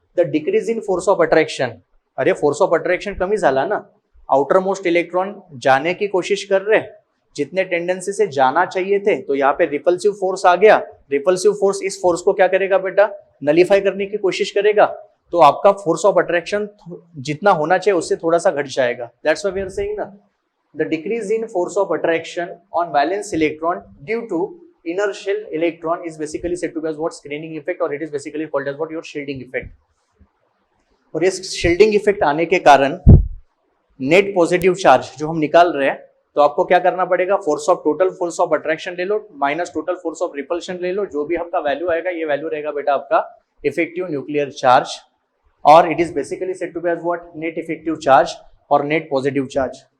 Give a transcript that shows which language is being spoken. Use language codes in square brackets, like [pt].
[en] the decrease in force of attraction, [hi] अरे force of attraction [mr] कमी झाला ना, [hi] आउटर मोस्ट इलेक्ट्रॉन जाने की कोशिश कर रहे, जितने टेंडेंसी से जाना चाहिए थे, तो यहाँ पे रिपल्सिव फोर्स आ गया. रिपल्सिव फोर्स इस फोर्स को क्या करेगा बेटा? नलीफाई करने की कोशिश करेगा, तो आपका फोर्स ऑफ अट्रैक्शन जितना होना चाहिए उससे थोड़ा सा घट जाएगा. [en] That's why we are saying ना the decrease in force of attraction on valence electron due to inner shell electron is basically said to be as what screening effect, or it is basically called as what your shielding effect. [hi] और इस shielding effect आने के कारण net positive charge जो हम निकाल रहे हैं, तो आपको क्या करना पड़ेगा, force of total force of attraction ले लो minus total force of repulsion ले लो, जो भी आपका वैल्यू आएगा ये वैल्यू रहेगा बेटा आपका इफेक्टिव न्यूक्लियर चार्ज, और [en] it is basically said to be as what net effective charge [hi] और नेट पॉजिटिव चार्ज.